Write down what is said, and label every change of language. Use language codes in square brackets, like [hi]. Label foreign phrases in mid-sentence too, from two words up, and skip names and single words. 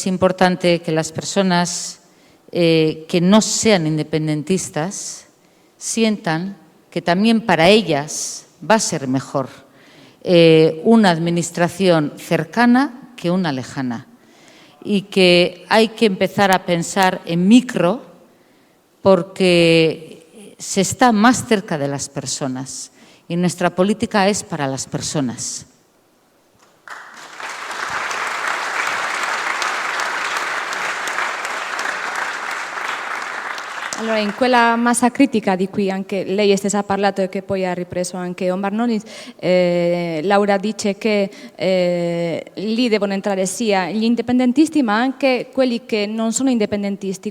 [es] importante que las personas que no sean independentistas sientan que también para ellas va a ser mejor una administración cercana que una lejana, y que hay que empezar a pensar en micro porque se está más cerca de las personas y nuestra política es para las personas. [it] Allora, in quella massa critica di cui anche lei stessa ha parlato e che poi ha ripreso anche Omar Nonis, Laura dice che lì devono entrare sia gli indipendentisti ma anche quelli che non sono indipendentisti.